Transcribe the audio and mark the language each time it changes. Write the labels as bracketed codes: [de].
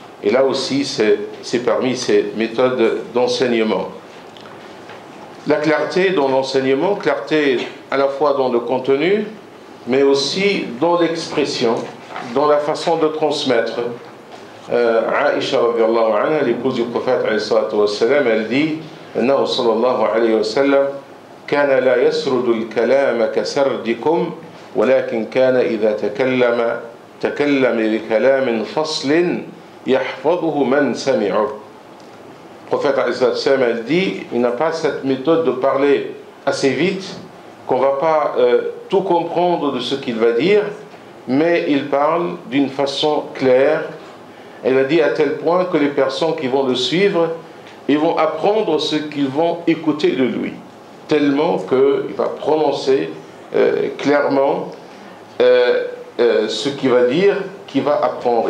[fr] Et là aussi, c'est parmi ces méthodes d'enseignement. La clarté dans l'enseignement, clarté à la fois dans le contenu, mais aussi dans l'expression, dans la façon de transmettre. Aïcha, l'épouse du prophète, elle dit [ar] أنه صلى الله عليه وسلم كان لا يسرد الكلام كسردكم ولكن كان إذا تكلم بكلام فصل يحفظه من سمعه. [fr] Le prophète elle dit, il n'a pas cette méthode de parler assez vite, qu'on ne va pas tout comprendre de ce qu'il va dire, mais il parle d'une façon claire. Elle a dit à tel point que les personnes qui vont le suivre, ils vont apprendre ce qu'ils vont écouter de lui, tellement qu'il va prononcer clairement ce qu'il va dire, qu'il va apprendre.